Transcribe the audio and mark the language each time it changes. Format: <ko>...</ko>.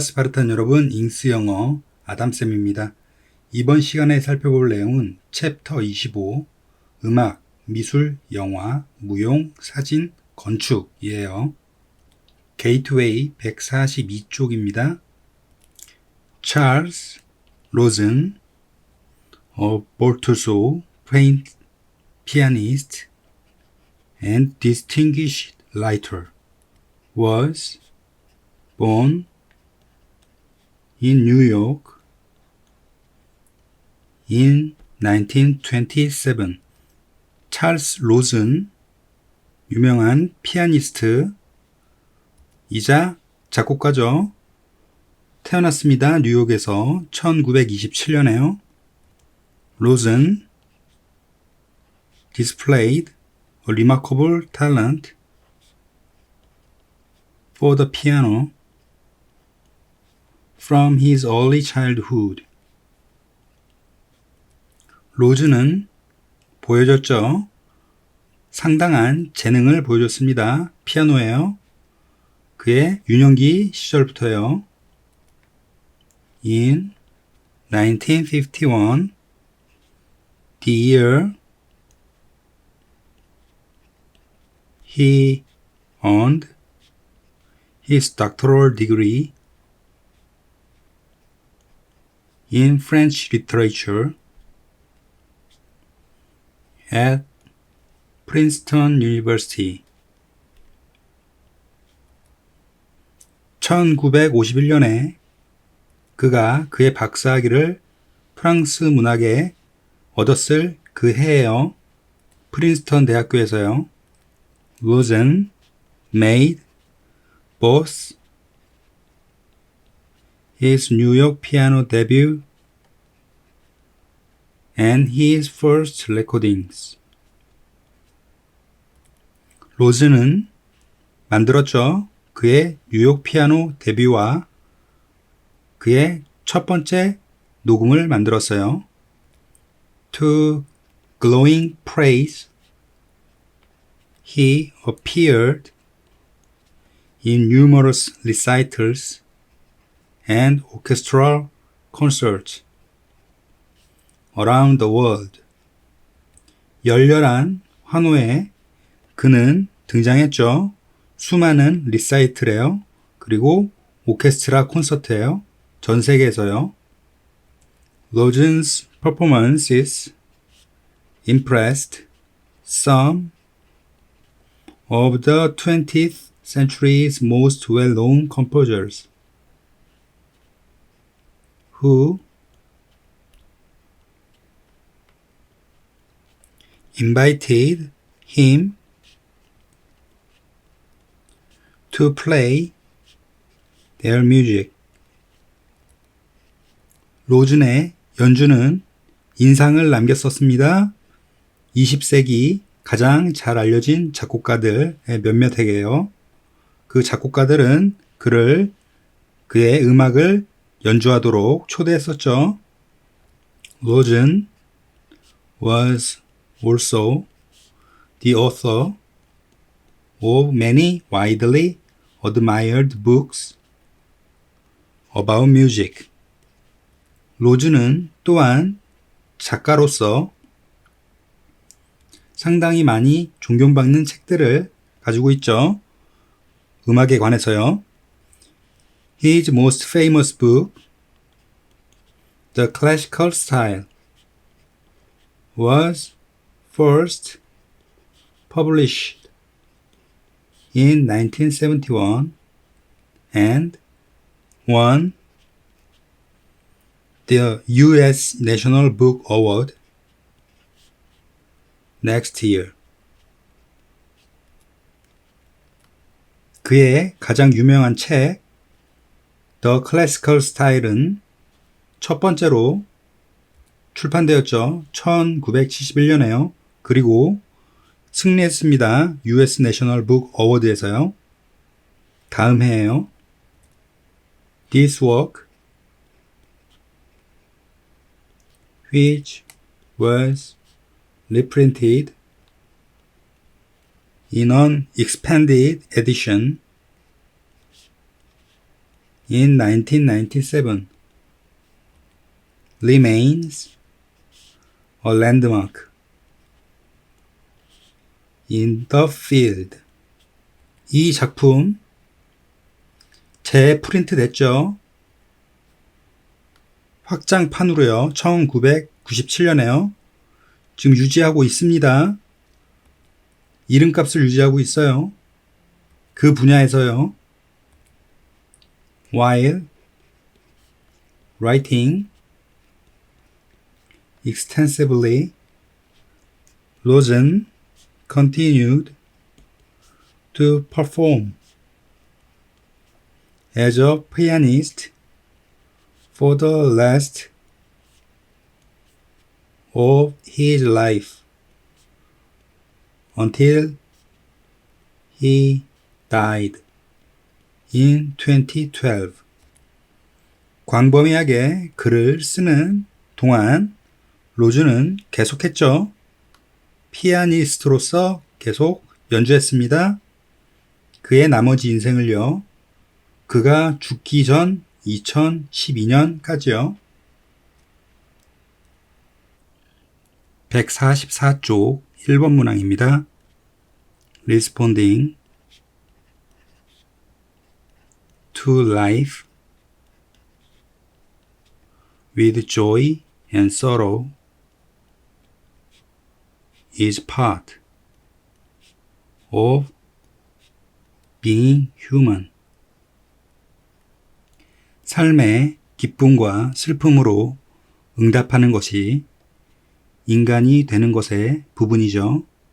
<ko>스파르탄 여러분, 잉스 영어 아담쌤입니다. 이번 시간에 살펴볼 내용은 챕터 25, 음악, 미술, 영화, 무용, 사진, 건축이에요. 게이트웨이 142쪽입니다.</ko> <en>찰스 로즌, a virtuoso pianist and distinguished writer, was born in New York in 1927.</en> <ko>찰스 로즌, 유명한 피아니스트 이자 작곡가죠. 태어났습니다. 뉴욕에서 1927년에요.</ko> <en>로즌 displayed a remarkable talent for the piano from his early childhood.</en> <ko>로즈는 보여줬죠. 상당한 재능을 보여줬습니다. 피아노예요. 그의 유년기 시절부터요.</ko> <en>In 1951, the year he earned his doctoral degree in French literature at Princeton University.</en> <ko>1951년에 그가 그의 박사학위를 프랑스 문학에 얻었을 그 해에요. 프린스턴 대학교에서요.</ko> <en>Rosen made both his New York piano debut and his first recordings.</en> <ko>로즈는 만들었죠. 그의 뉴욕 피아노 데뷔와 그의 첫 번째 녹음을 만들었어요.</ko> <en>To glowing praise, he appeared in numerous recitals and orchestral concerts around the world.</en> <ko>열렬한 환호에 그는 등장했죠. 수많은 리사이틀에요. 그리고 오케스트라 콘서트에요. 전 세계에서요.</ko> <en>Rosen's performances impressed some of the 20th century's most well-known composers who invited him to play their music.</en> <ko>로즌의 연주는 인상을 남겼었습니다. 20세기 가장 잘 알려진 작곡가들의 몇몇에게요. 그 작곡가들은 그의 음악을 연주하도록 초대했었죠.</ko> <en>로즌 was also the author of many widely admired books about music.</en> <ko>로즈는 또한 작가로서 상당히 많이 존경받는 책들을 가지고 있죠. 음악에 관해서요.</ko> <en>His most famous book, The Classical Style, was first published in 1971 and won the U.S. National Book Award next year.</en> <ko>그의 가장 유명한 책</ko> <en>The Classical Style</en> <ko>은 첫 번째로 출판되었죠. 1971년에요. 그리고 승리했습니다.</ko> <en>US National Book Award</en> <ko>에서요. 다음 해에요.</ko> <en>This work, which was reprinted in an expanded edition in 1997 remains a landmark in the field.</en> <ko>이 작품 재프린트 됐죠. 확장판으로요. 1997년에요. 지금 유지하고 있습니다. 이름값을 유지하고 있어요. 그 분야에서요.</ko> <en>While writing extensively, Rosen continued to perform as a pianist for the rest of his life until he died in 2012.</en> <ko>광범위하게 글을 쓰는 동안 로즈는 계속했죠. 피아니스트로서 계속 연주했습니다. 그의 나머지 인생을요. 그가 죽기 전 2012년까지요. 144쪽 1번 문항입니다.</ko> <en>Responding to life with joy and sorrow is part of being human.</en> <ko>삶의 기쁨과 슬픔으로 응답하는 것이 인간이 되는 것의 부분이죠.</ko>